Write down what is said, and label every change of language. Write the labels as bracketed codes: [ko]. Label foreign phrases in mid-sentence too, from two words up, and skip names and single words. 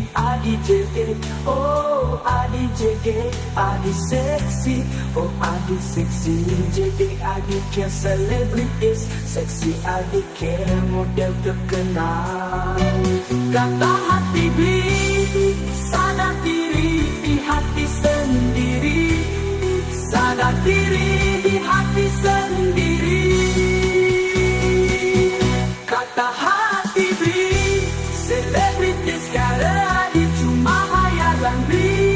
[ban] Adi jeget, oh adi jeget, adi seksi, oh adi seksi. Jeget adi kia selebritis, seksi adi kia [id] model terkenal. Kata hati beli, sadar diri di hati sendiri. Sadar diri di hati sendiri. Kata hati beli, selebritis karena di cuma hayalan beli.